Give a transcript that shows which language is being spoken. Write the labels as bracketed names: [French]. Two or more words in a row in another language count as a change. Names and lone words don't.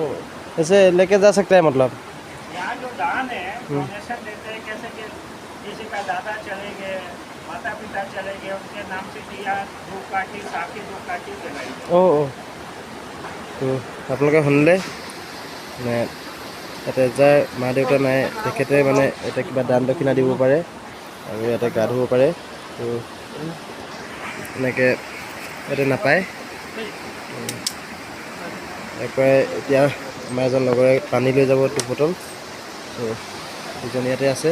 [Hindi] ऐसे लेके जा सकते हैं मतलब यहाँ जो दान है डोनेशन देते हैं कैसे कि किसी का दादा चले गए माता पिता चले गए उनके नाम से दिया धूपकाठी साकी धूपकाठी जलाई [Assamese] তো আপোনালোকে শুনিলে মানে ইয়াতে যাৰ মা দেউতা নাই তেখেতে মানে ইয়াতে কিবা দান দক্ষিণা দিব পাৰে আৰু ইয়াতে গা ধুব পাৰে তো এনেকৈ ইয়াতে নাপায় ইয়াৰ পৰাই এতিয়া আমাৰ এজন লগৰে পানী লৈ যাব 2 বটল তো দুজন ইয়াতে আছে